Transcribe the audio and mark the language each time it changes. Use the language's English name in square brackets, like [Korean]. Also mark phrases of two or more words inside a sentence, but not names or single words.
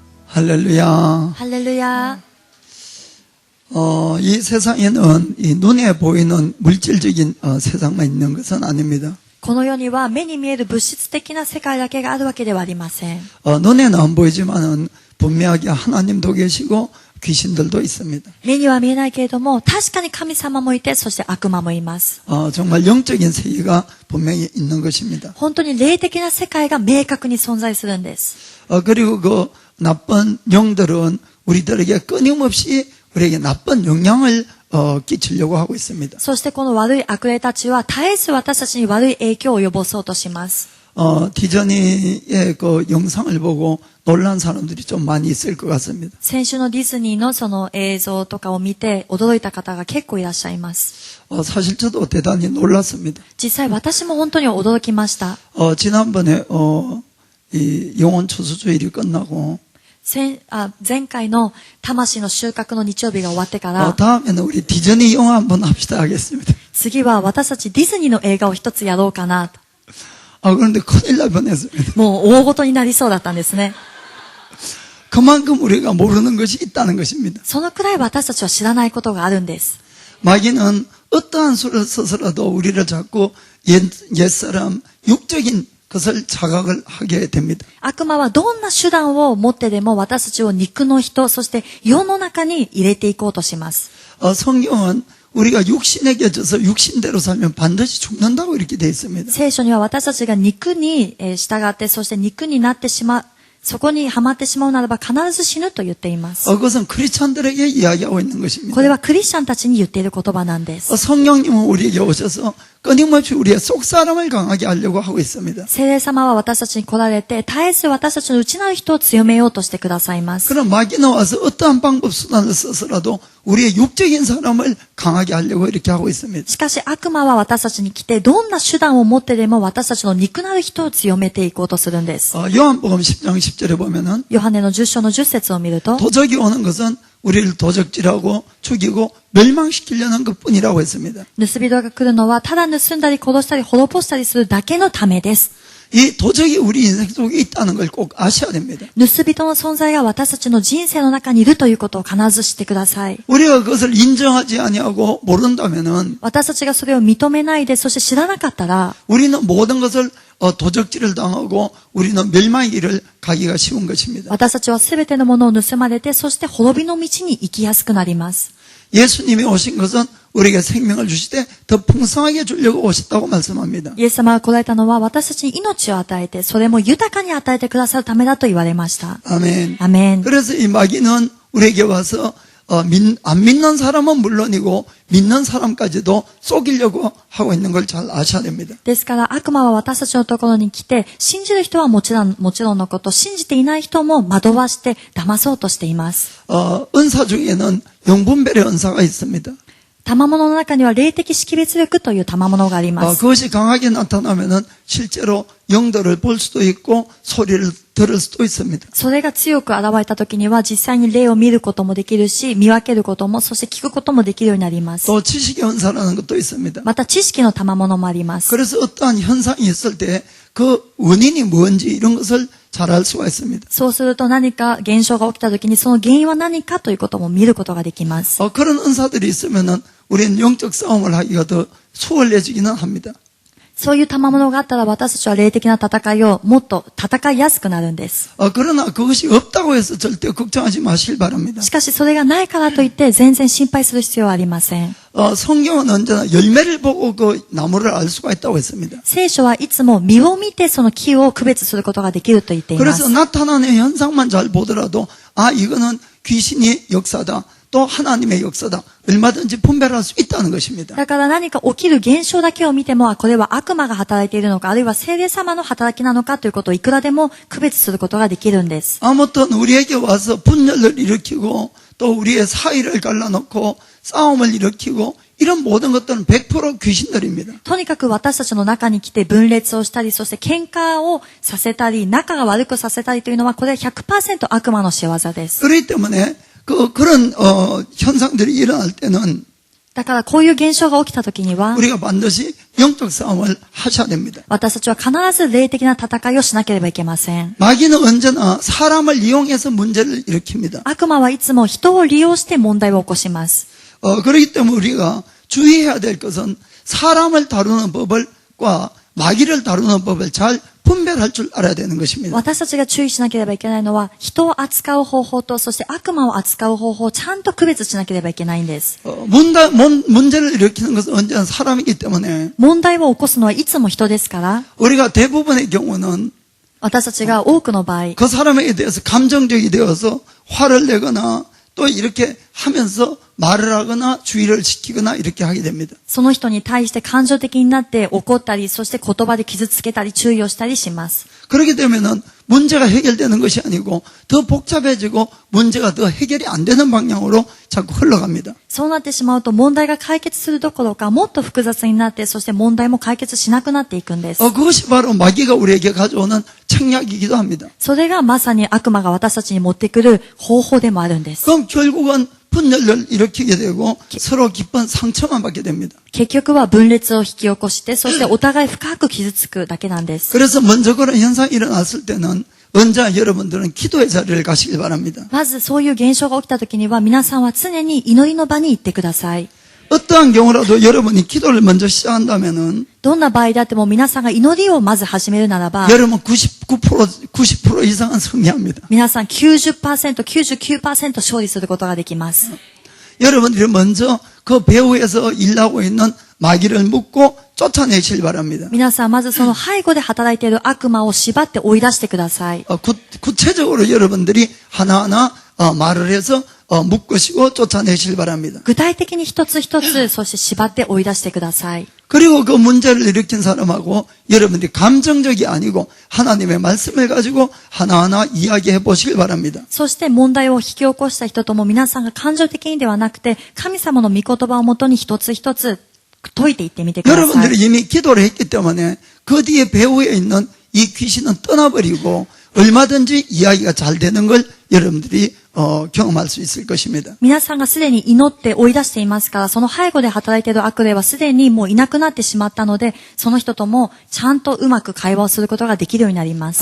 [Korean] 할렐루야. 할렐루야. 이 세상에는 이 눈에 보이는 물질적인 세상만 있는 것은 아닙니다. [Japanese] この世には目に見える物質的な世界だけがあるわけではありません。 [Korean] 눈에는 안 보이지만은 분명하게 하나님도 계시고 귀신들도 있습니다. [Japanese] 目には見えないけれども、確かに神様もいて、そして悪魔もいます。 [Korean] 정말 영적인 세계가 분명히 있는 것입니다. [Japanese] 本当に霊的な世界が明確に存在するんです。 [Korean] 그리고 그 나쁜 영들은 우리들에게 끊임없이 우리에게 나쁜 영향을 끼치려고 하고 있습니다. [Japanese] そしてこの悪い悪霊たちは絶えず私たちに悪い影響を及ぼそうとします。 [Korean] 디즈니의 그 영상을 보고 놀란 사람들이 좀 많이 있을 것 같습니다. [Japanese] 先週のディズニーのその映像とかを見て驚いた方が結構いらっしゃいます。 [Korean] 사실 저도 대단히 놀랐습니다. [Japanese] 実際私も本当に驚きました。 [Korean] 지난번에 이 영혼 추수주일이 끝나고 [Japanese] 前回の魂の収穫の日曜日が終わってから、 [Korean] 다음에는 우리 디즈니 영화 한번 합시다 하겠습니다. [Japanese] 次は私たちディズニーの映画を一つやろうかなと。 [Korean] 그런데 큰일 날 뻔했습니다. [Japanese] もう大ごとになりそうだったんですね。 [Korean] 그만큼 우리가 모르는 것이 있다는 것입니다. [Japanese] そのくらい私たちは知らないことがあるんです。 [Korean] 마귀는 어떠한 수를 써서라도 우리를 자꾸 옛사람 육적인 것을 자각을 하게 됩니다. [Japanese] 悪魔はどんな手段を持ってでも私たちを肉の人、そして世の中に入れていこうとします。 [Korean] 성경은 우리가 육신에게 져서 육신대로 살면 반드시 죽는다고 이렇게 되어 있습니다. [Japanese] 聖書には私たちが肉に従って、そして肉になってしまう、そこにはまってしまうならば必ず死ぬと言っています。 [Korean] 그것은 크리스찬들에게 이야기하고 있는 것입니다. [Japanese] これはクリスチャンたちに言っている言葉なんです。 [Korean] 성령님은 우리에게 오셔서 끊임없이 우리의 속사람을 강하게 하려고 하고 있습니다. [Japanese] 聖霊様は私たちに来られて、絶えず私たちの内なる人を強めようとしてくださいます。 [Korean] 그럼 마귀는 와서 어떠한 방법 수단을 써서라도 우리의 육적인 사람을 강하게 하려고 이렇게 하고 있습니다. [Japanese] しかし悪魔は私たちに来て、どんな手段を持ってでも私たちの肉なる人を強めていこうとするんです。 [Korean] 요한복음 10장 10절에 보면은 [Japanese] ヨハネの10章の10節を見ると、 [Korean] 도적이 오는 것은 우리를 도적질하고 죽이고 멸망시키려는 것뿐이라고 했습니다. [Japanese] 盗人が来るのはただ盗んだり殺したり滅ぼしたりするだけのためです。 [Korean] 이 도적이 우리 인생 속에 있다는 걸 꼭 아셔야 됩니다. [Japanese] 盗人の存在が私たちの人生の中にいるということを必ず知ってください。 [Korean] 우리가 그것을 인정하지 아니하고 모른다면은 [Japanese] 私たちがそれを認めないで、そして知らなかったら、 [Korean] 우리는 모든 것을 도적질을 당하고 우리는 멸망의 길을 가기가 쉬운 것입니다. [Japanese] 私たちはすべてのものを盗まれて、そして滅びの道に行きやすくなります。 [Korean] 예수님이 오신 것은 우리에게 생명을 주시되 더 풍성하게 주려고 오셨다고 말씀합니다. [Japanese] イエス様が来られたのは私たちに命を与えて、それも豊かに与えてくださるためだと言われました。 [Korean] 아멘. [Japanese] アメン。 [Korean] 그래서 이 마귀는 우리에게 와서 안 믿는 사람은 물론이고 믿는 사람까지도 속이려고 하고 있는 걸 잘 아셔야 됩니다. [Japanese] ですから悪魔は私たちのところに来て、信じる人はもちろんのこと、信じていない人も惑わして騙そうとしています。 [Korean] 은사 중에는 영분별의 은사가 있습니다. [Japanese] 賜物の中には霊的識別力という賜物があります。 [Korean] 그것이 강하게 나타나면은 실제로 영들을 볼 수도 있고 소리를 들을 수도 있습니다. [Japanese] それが強く現れた時には実際に霊を見ることもできるし、見分けることも、そして聞くこともできるようになります。 [Korean] 또 지식의 은사라는 것도 있습니다. [Japanese] また知識の賜物もあります。 [Korean] 그래서 어떠한 현상이 있을 때 그 원인이 뭔지 이런 것을 잘 알 수가 있습니다. [Japanese] そうすると何か現象が起きた時にその原因は何かということも見ることができます。 [Korean] 그런 은사들이 있으면은 우리는 영적 싸움을 하기가 더 수월해지기는 합니다. [Japanese] そういう賜物があったら私たちは霊的な戦いをもっと戦いやすくなるんです。 [Korean] 그러나 그것이 없다고 해서 절대 걱정하지 마시길 바랍니다. [Japanese] しかしそれがないからといって全然心配する必要はありません。 [Korean] 성경은 언제나 열매를 보고 그 나무를 알 수가 있다고 했습니다. [Japanese] 聖書はいつも実を見てその木を区別することができると言っていま [Korean] 그래서 [Japanese] す。 [Korean] 나타나는 현상만 잘 보더라도 이거는 귀신의 역사다. 또 하나님의 역사다. 얼마든지 분별할 수 있다는 것입니다. [Japanese] だから何か起きる現象だけを見ても、これは悪魔が働いているのか、あるいは聖霊様の働きなのかということをいくらでも区別することができるんです。 [Korean] 아무튼 우리에게 와서 분열을 일으키고 또 우리의 사이를 갈라놓고 싸움을 일으키고 이런 모든 것들은 100% 귀신들입니다. [Japanese] とにかく私たちの中に来て分裂をしたり、そして喧嘩をさせたり、仲が悪くさせたりというのは、これは 100% 悪魔の仕業です。 [Korean] 그렇기 때문에 그런 현상들이 일어날 때는 [Japanese] だからこういう現象が起きた時には、 [Korean] 우리가 반드시 영적 싸움을 하셔야 됩니다. [Japanese] 私たちは必ず霊的な戦いをしなければいけません。 [Korean] 마귀는 언제나 사람을 이용해서 문제를 일으킵니다. [Japanese] 悪魔はいつも人を利用して問題を起こします。 [Korean] 그렇기 때문에 우리가 주의해야 될 것은 사람을 다루는 법과 마귀를 다루는 법을 잘 분별할 줄 알아야 되는 것입니다. [Japanese] 私たちが注意しなければいけないのは、人を扱う方法と、そして悪魔を扱う方法をちゃんと区別しなければいけないんです。 [Korean] 문제를 일으키는 것은 언제나 사람이기 때문에 [Japanese] 問題を起こすのはいつも人ですから、 [Korean] 우리가 대부분의 경우는 [Japanese] 私たちが多くの場合、 [Korean] 그 사람에 대해서 감정적이 되어서 화를 내거나 또 이렇게 하면서 말을 하거나 주의를 시키거나 이렇게 하게 됩니다. [Japanese] その人に対して感情的になって怒ったり、そして言葉で傷つけたり注意をしたりします。 [Korean] 그렇게 되면은 문제가 해결되는 것이 아니고 더 복잡해지고 문제가 더 해결이 안 되는 방향으로 자꾸 흘러갑니다. [Japanese] そうなってしまうと問題が解決するどころかもっと複雑になって、そして問題も解決しなくなっていくんです。 [Korean] 그것이 바로 마귀가 우리에게 가져오는 책략이기도 합니다. [Japanese] それがまさに悪魔が私たちに持ってくる方法でもあるんです。 [Korean] 그럼 결국은 분열을 일으키게 되고 서로 깊은 상처만 받게 됩니다. [Japanese] 結局は分裂を引き起こして、そしてお互い深く傷つくだけなんです。 [Korean] 그래서 먼저 그런 현상이 일어났을 때는 언제나 여러분들은 기도의 자리를 가시길 바랍니다. [Japanese] まずそういう現象が起きた時には皆さんは常に祈りの場に行ってください。 [Korean] 어떠한 경우라도 여러분이 기도를 먼저 시작한다면은 [Japanese] どんな場合であっても皆さんが祈りをまず始めるならば、 [Korean] 여러분 90% 이상은 승리합니다. [Japanese] 皆さん 90%、99% 勝利することができます。 [Korean] 여러분들이 먼저 그 배후에서 일하고 있는 마귀를 묶고 쫓아내시길 바랍니다. [Japanese] 皆さんまずその背後で働いている悪魔を縛って追い出してください。 [Korean] 구체적으로 여러분들이 하나하나 말을 해서 묶으시고 쫓아내시길 바랍니다. [Japanese] 具体的に一つ一つ、そして縛って追い出してください。 [Korean] 그리고 그 문제를 일으킨 사람하고 여러분들이 감정적이 아니고 하나님의 말씀을 가지고 하나하나 이야기해 보시길 바랍니다. [Japanese] そして問題を引き起こした人とも皆さんが感情的にではなくて、神様の御言葉をもとに一つ一つ解いていってみてください。 [Korean] 여러분들이 이미 기도를 했기 때문에 그 뒤에 배후에 있는 이 귀신은 떠나버리고 얼마든지 이야기가 잘 되는 걸 여러분들이 경험할 수 있을 것입니다. [Japanese] 皆さんがすでに祈って追い出していますから、その背後で働いている悪霊はすでにもういなくなってしまったので、その人ともちゃんとうまく会話をすることができるようになります。